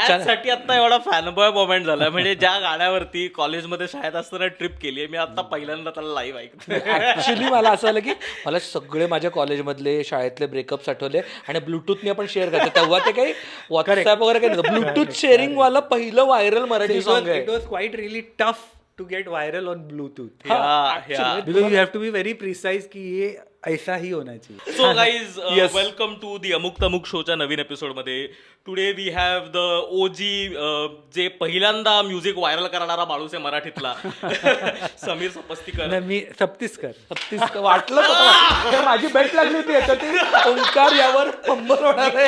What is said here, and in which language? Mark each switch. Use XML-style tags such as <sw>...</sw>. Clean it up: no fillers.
<mr>माझ्यासाठी आता एवढा फॅनबॉय मोमेंट झाला. म्हणजे ज्या गाण्यावरती कॉलेजमध्ये शाळेत असताना ट्रिप केली आहे मी आता पहिल्यांदा त्याला लाईव्ह ऐकतो. ऍक्च्युली मला असं झालं की मला सगळे माझ्या कॉलेजमधले शाळेतले ब्रेकअप्स आठवले आणि ब्लूटूथने आपण शेअर करतो. तेव्हा ते काही व्हॉट्सअप वगैरे काही नव्हतं. ब्लूटूथ शेअरिंग वाला पहिलं व्हायरल मराठी सॉंग आहे.</mr> <en>It was quite really tough to get viral on Bluetooth. Yeah. Because you have to be very precise</en> <hi>की ये ऐसा ही होना चाहिए.</hi> <en>so guys welcome to the</en> <mr>अमुक तमुक शोच्या नवीन एपिसोडमध्ये.</mr> <en>today we have the OG</en> <mr>जे पहिल्यांदा म्युझिक व्हायरल करणारा माणूस आहे मराठीतला समीर सपस्तीकर. नाही, मी सप्तीसकर. वाटलं होतं. हे माझी बेट लागली होती याच्यात ओंकार यावर पंबर होणार आहे.</mr>